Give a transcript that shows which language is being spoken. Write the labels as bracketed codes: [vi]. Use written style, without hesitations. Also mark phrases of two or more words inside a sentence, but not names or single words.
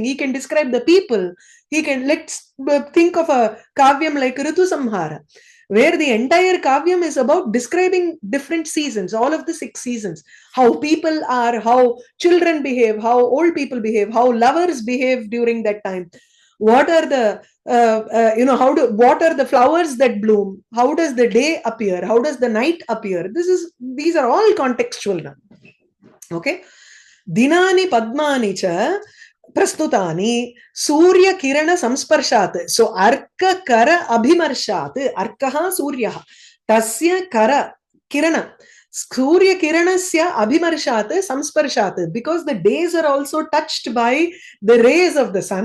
[en] He can describe the people. He can, let's think of a Kavyam like Ritu Samhara, where the entire Kavyam is about describing different seasons, all of the 6 seasons, how people are, how children behave, how old people behave, how lovers behave during that time. What are the, what are the flowers that bloom? How does the day appear? How does the night appear? These are all contextual now. [sa] Okay. दिनानि पद्मानि च प्रस्तुतानि सूर्य किरण संस्पर्शात्. So अर्क कर अभिमर्शात्. अर्कः सूर्यः। तस्य कर किरण. सूर्य किरणस्य अभिमर्शात् संस्पर्शात्. [en] Because the days are also touched by the rays of the sun.